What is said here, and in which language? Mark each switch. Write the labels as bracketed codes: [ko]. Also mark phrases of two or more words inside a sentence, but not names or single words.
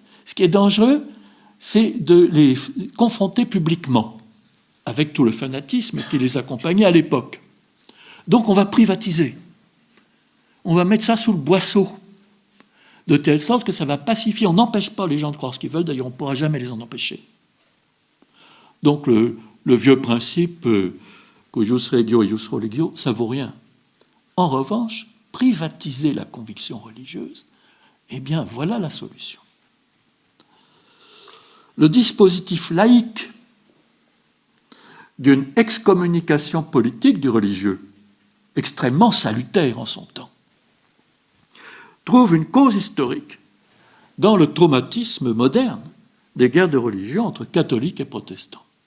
[fr] Ce qui est dangereux, c'est de les confronter publiquement, avec tout le fanatisme qui les accompagnait à l'époque. Donc on va privatiser. On va mettre ça sous le boisseau, de telle sorte que ça va pacifier. On n'empêche pas les gens de croire ce qu'ils veulent, d'ailleurs on ne pourra jamais les en empêcher. Donc le vieux principe [la] cuius regio, eius religio, [fr] ça ne vaut rien. En revanche, privatiser la conviction religieuse, eh bien voilà la solution. Le dispositif laïque d'une excommunication politique du religieux, extrêmement salutaire en son temps, trouve une cause historique dans le traumatisme moderne des guerres de religion entre catholiques et protestants.